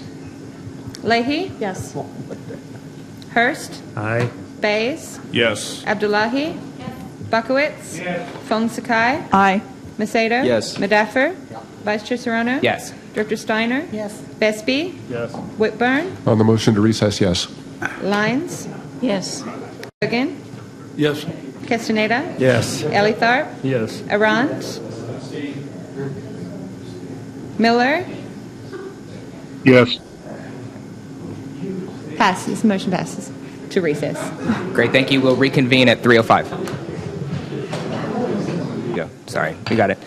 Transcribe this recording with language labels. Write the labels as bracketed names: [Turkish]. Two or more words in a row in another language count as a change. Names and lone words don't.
[English] Leahy? Yes. Hurst? Aye. Bays? Yes. Abdullahi? Buckowitz? Yes. Fong Sakai? Aye. Macedo? Yes. Medaffer? Vice Chair Serrano? Yes. Director Steiner? Yes. Vespi? Yes. Whitburn? On the motion to recess, yes. Lyons? Yes. Hogan? Yes. Castaneda? Yes. Elitharp? Yes. Arant? Miller? Yes. Passes. Motion passes to recess. Great, thank you. We'll reconvene at 3:05. Yeah, sorry, we got it.